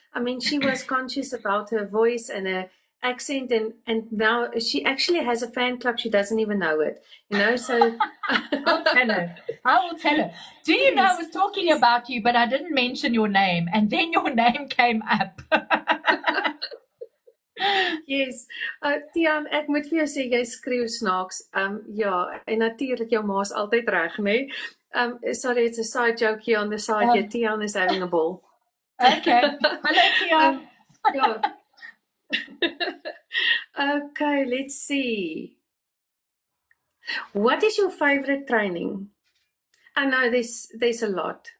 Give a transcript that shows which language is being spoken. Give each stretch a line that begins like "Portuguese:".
English: I mean, she was conscious about her voice and her accent, and now she actually has a fan club. She doesn't even know it, you know. So I'll tell her. I will tell her. Do you know I was talking about you, but I didn't mention your name, and then your name came up. Yes.
Afrikaans: Tiaan, ek moet vir jou sê jy skreeu snaaks. Ja, en natuurlik jou ma's altyd reg, né?
English: Sorry, it's a side joke here on the side. Yeah, Tiaan is having a ball. Okay. Hello, Tiaan. Yeah. Okay, let's see. What is your favorite training? I know there's a lot.